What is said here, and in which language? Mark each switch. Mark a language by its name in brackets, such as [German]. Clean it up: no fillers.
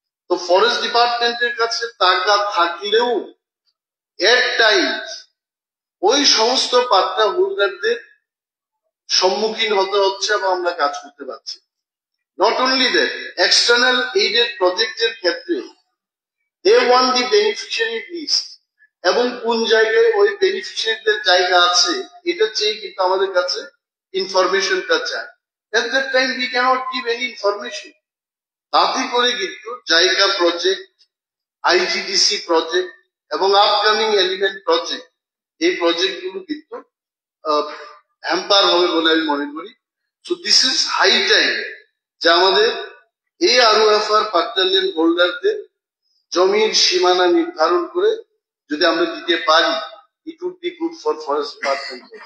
[Bangla] তো ফরেস্ট ডিপার্টমেন্টের কাছে টাকা থাকলেও এট টাইমস ওই সমস্ত পাট্টা হোল্ডারদের সম্মুখীন হতে হচ্ছে এবং আমরা কাজ করতে পারছি। Not only that, external aided প্রজেক্টের ক্ষেত্রে [English] they want the beneficiary list [Bangla] এবং কোন জায়গায় ওই বেনিফিশিয়ারিদের জায়গা আছে এটা চেয়ে কিন্তু আমাদের কাছে ইনফরমেশনটা চায়। [English] At that time we cannot give any information। [Bangla] তাতে করে কিন্তু জায়গা প্রজেক্ট, আইজিডিসি প্রজেক্ট এবং আপকামিং এলিমেন্ট প্রজেক্ট, এই প্রজেক্টগুলো কিন্তু হ্যাম্পার হবে বলে আমি মনে করি। [English] so this is high time [Bangla] যে আমাদের এই আরওএফআর পাট্টা ল্যান্ড হোল্ডারদের জমির সীমানা নির্ধারণ করে যদি আমরা দিতে পারি, [English] It would be good for forest department.